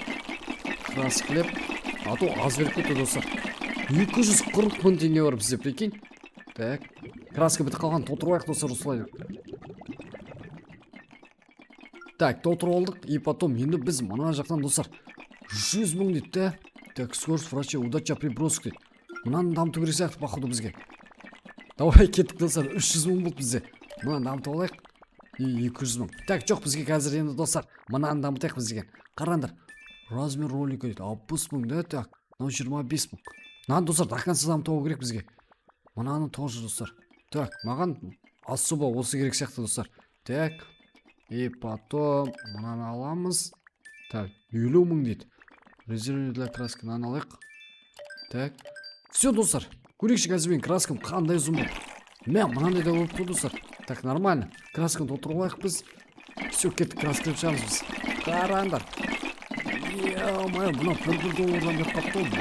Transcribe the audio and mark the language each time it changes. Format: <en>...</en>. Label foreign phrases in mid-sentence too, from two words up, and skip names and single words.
<kk>Краскілеп,</kk> <ru>а то</ru> <kk>аз беріп кетті достар. 240 мың теңге бар бізде, прикинь. Так, краска бітіп қалған, толтырып алайық достар осылай. Так, толтырып алдық,</kk> <ru>и потом</ru> <kk>енді біз мына жақтан достар 100 мың дейді, да?</kk> <ru>Так, скорость врача, удача при броске дейді.</ru> <kk>Мынаны дамыту керек сияқты походу бізге. Давай кеттік достар, 300 мың болды бізде. Мынаны дамытып алайық. 200 мың. Так, жоқ, бізге қазір енді достар, мынаны дамытайық бізге. Қараңдар.</kk> <ru>Размер ролика</ru> <kk>дейді, 60 мың, да, так. Мынау 25 мың. Мынаны достар,</kk> <ru>до конца</ru> <kk>дамытып алу керек бізге. Мынаны тоже достар. Так, маған особо осы керек сияқты достар.</kk> <ru>Так. И потом</ru> <kk>мынаны аламыз. Так, 50 мың дейді.</kk> <ru>Резервный для краски,</ru> <kk>мынаны алайық.</kk> <ru>Так. Все, достар.</ru> <kk>Көрейікші қазір мен краскам қандай ұзын болды. Мен мынандай да болып қой достар.</kk> <ru>Так, нормально.</ru> <kk>Красканы толтырып алайық біз. Все, кеттік, краска шығамыз біз. Қараңдар. Е-мое, мына $1 беріп қапты ғой.</kk>